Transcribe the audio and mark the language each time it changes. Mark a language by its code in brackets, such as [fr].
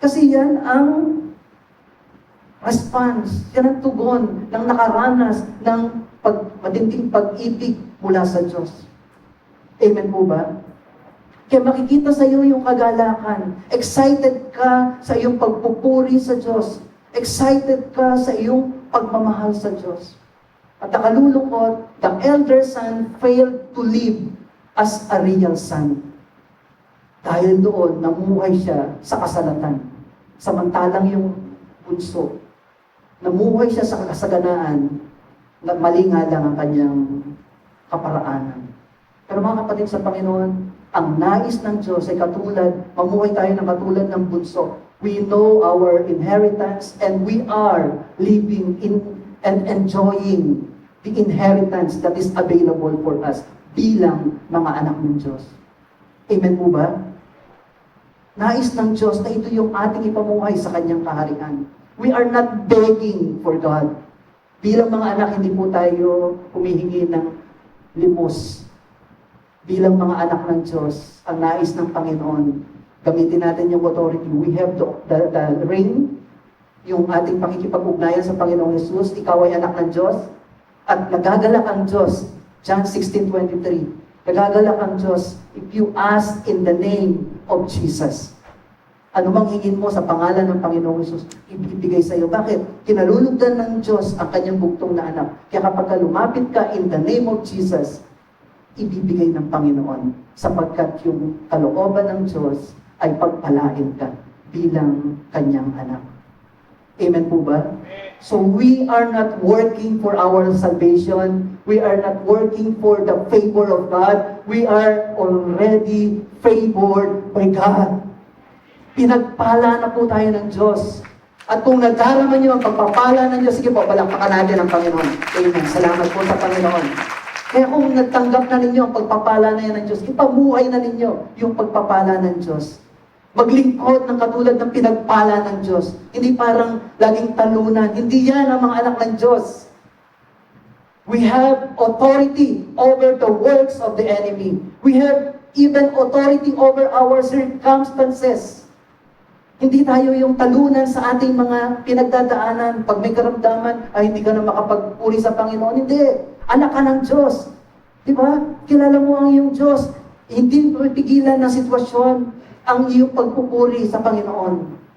[tl] Kasi yan ang response, yan ang tugon ng nakaranas ng matinding pag-ibig mula sa Diyos. Amen po ba? Kaya makikita sa iyo yung kagalakan. Excited ka sa iyong pagpupuri sa Diyos. Excited ka sa iyong pagmamahal sa Diyos. At nakalulungkot, [en] the elder son failed to live as a real son. [tl] Dahil doon, namuhay siya sa kasalatan. Samantalang yung bunso, namuhay siya sa kasaganaan, na mali nga lang ang kanyang kaparaanan. Pero mga kapatid sa Panginoon, ang nais ng Diyos ay katulad, mamuhay tayo ng katulad ng bunso. [en] We know our inheritance and we are living in and enjoying the inheritance that is available for us [tl] bilang mga anak ng Diyos. Amen po ba? Nais ng Diyos na ito yung ating ipamuhay sa Kanyang kaharian. [en] We are not begging for God. [tl] Bilang mga anak, hindi po tayo humihingi ng limos. Bilang mga anak ng Diyos, ang nais ng Panginoon, gamitin natin yung authority. [en] We have the ring, [tl] yung ating pakikipag-ugnayan sa Panginoong Jesus. Ikaw ay anak ng Diyos. At nagagalak ang Diyos. John 16:23. Nagagalak ang Diyos [en] if you ask in the name of Jesus. [tl] Ano mang hingin mo sa pangalan ng Panginoong Jesus, ibibigay sa iyo. Bakit? Kinalulugdan ng Diyos ang kanyang bugtong na anak. Kaya kapag lumapit ka [en] in the name of Jesus, [tl] ibibigay ng Panginoon. Sapagkat yung kalooban ng Diyos ay pagpalain ka bilang kanyang anak. Amen po ba? [en] So we are not working for our salvation. We are not working for the favor of God. We are already favored by God. [tl] Pinagpala na po tayo ng Diyos. At kung nagdarama niyo ang pagpapala ng Diyos, sige po, palakpakan natin ang Panginoon. Amen. Salamat po sa Panginoon. Kaya kung nagtanggap na ninyo ang pagpapala na yan ng Diyos, ipabuhay na ninyo yung pagpapala ng Diyos. Maglingkod ng katulad ng pinagpala ng Diyos. Hindi parang laging talunan. Hindi yan ang mga anak ng Diyos. [en] We have authority over the works of the enemy. We have even authority over our circumstances. [tl] Hindi tayo yung talunan sa ating mga pinagdadaanan. Pag may karamdaman, ay hindi ka na makapagpuri sa Panginoon. Hindi. Anak ka ng Diyos. Diba? Kilala mo ang iyong Diyos. Hindi pipigilan ng sitwasyon ang iyong pagpupuri sa Panginoon.